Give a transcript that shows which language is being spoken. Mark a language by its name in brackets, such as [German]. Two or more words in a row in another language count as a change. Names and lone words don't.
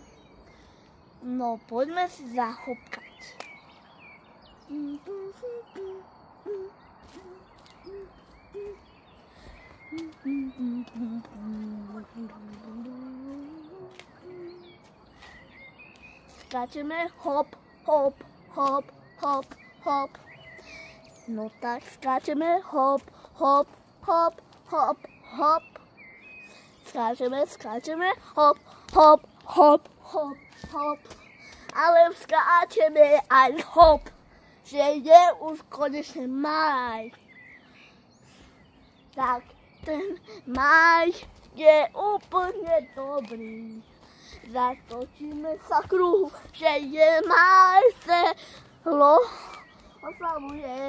[Slovak] No, poďme si zahopkať. Skáčeme hop, hop, hop, hop, hop. No tak skáčeme hop, hop, hop, hop, hop. Skáčeme, hop, hop, hop, hop, hop. Ale skáčeme aj hop, že je už konečne máj. Tak ten máj je úplne dobrý. Zatočíme sa kruhu, že je máj, selo oslavuje.